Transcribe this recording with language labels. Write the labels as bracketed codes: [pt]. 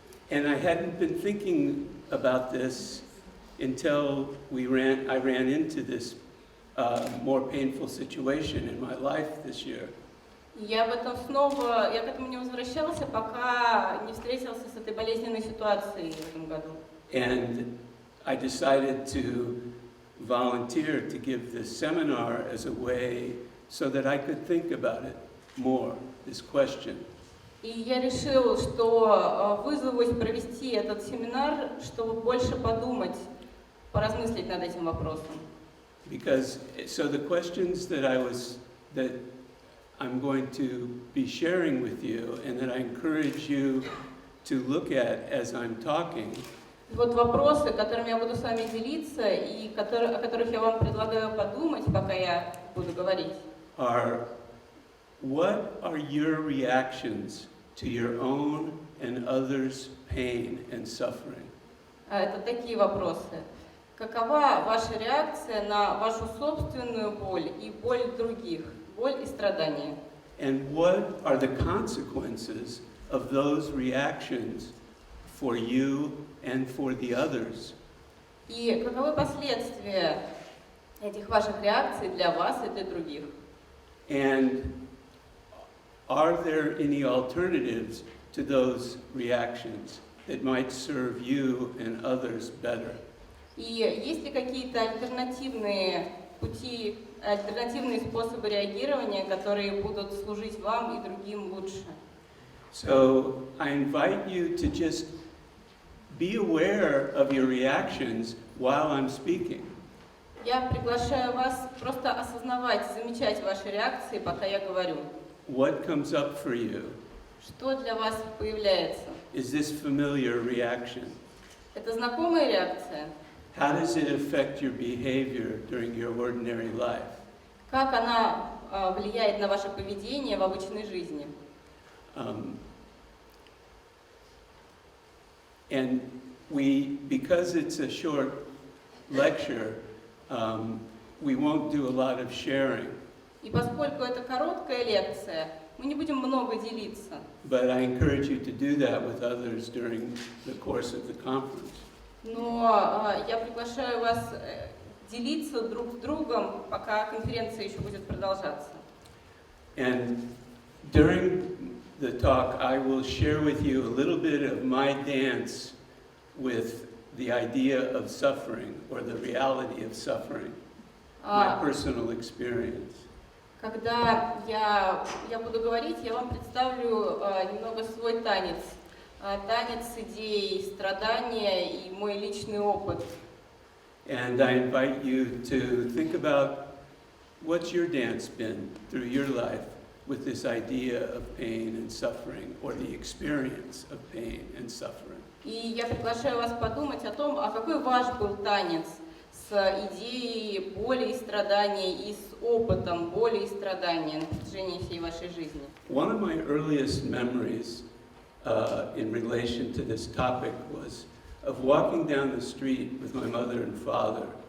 [en] And I hadn't been thinking about this until I ran into this more painful situation in my life this year. [ru] Я к этому не возвращался, пока не встретился с этой болезненной ситуацией в этом году. [en] And I decided to volunteer to give this seminar as a way so that I could think about it more, this question. [ru] И я решил, что вызовусь провести этот семинар, чтобы больше подумать, поразмыслить над этим вопросом. [en] Because so the questions that I'm going to be sharing with you and that I encourage you to look at as I'm talking. [ru] Вот вопросы, которыми я буду с вами делиться и о которых я вам предлагаю подумать, пока я буду говорить. [en] What are your reactions to your own and others' pain and suffering? [ru] Это такие вопросы. Какова ваша реакция на вашу собственную боль и боль других, боль и страдания? [en] And what are the consequences of those reactions for you and for the others? [ru] И каковы последствия этих ваших реакций для вас и для других? [en] And are there any alternatives to those reactions that might serve you and others better? [ru] И есть ли какие-то альтернативные пути, альтернативные способы реагирования, которые будут служить вам и другим лучше? [en] So I invite you to just be aware of your reactions while I'm speaking. [ru] Я приглашаю вас просто осознавать, замечать ваши реакции, пока я говорю. [en] What comes up for you? [ru] Что для вас появляется? [en] Is this familiar reaction? [ru] Это знакомая реакция? [en] how does it affect your behavior during your ordinary life? [ru] Как она влияет на ваше поведение в обычной жизни? [en] And because it's a short lecture, we won't do a lot of sharing. [ru] И поскольку это короткая лекция, мы не будем много делиться. [en] But I encourage you to do that with others during the course of the conference. [ru] Но я приглашаю вас делиться друг с другом, пока конференция еще будет продолжаться. [en] And during the talk, I will share with you a little bit of my dance with the idea of suffering or the reality of suffering, my personal experience. [ru] Когда я буду говорить, я вам представлю немного свой танец. Танец идей, страдания и мой личный опыт. [en] And I invite you to think about what's your dance been through your life with this idea of pain and suffering, or the experience of pain and suffering. [ru] И я приглашаю вас подумать о том, а какой ваш был танец с идеей боли и страдания и с опытом боли и страдания на протяжении всей вашей жизни. [en] One of my earliest memories in relation to this topic was of walking down the street with my mother and father.